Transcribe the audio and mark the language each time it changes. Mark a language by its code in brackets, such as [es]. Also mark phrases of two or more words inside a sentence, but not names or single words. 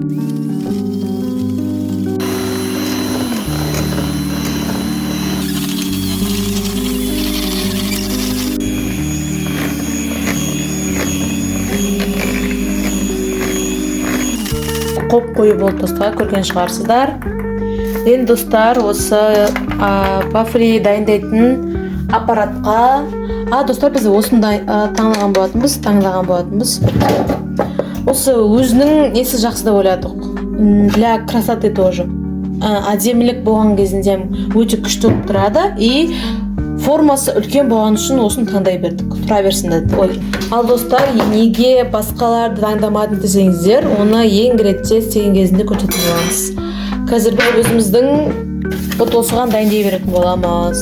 [kk] Қоп қою болды достар, көрген шығарсыздар. Енді достар, осы вафли дайындайтын аппаратқа, достар, біз осындай таңдаған болатынбыз. Осы өзінің несі жақсы да ойладық. [ru] Для красоты тоже. [kk] Әдемілік болған кезінде өте күшті болып тұрады. И формасы үлкен болған үшін осын таңдай бердік. Тұра берсін деді. Ал достар, неге басқаларды таңдамадың десеңіздер, оны ең ретте істеген кезінде көрсетіп боламыз. Қазір біз өзіміздің осыған дайындай беретін боламыз.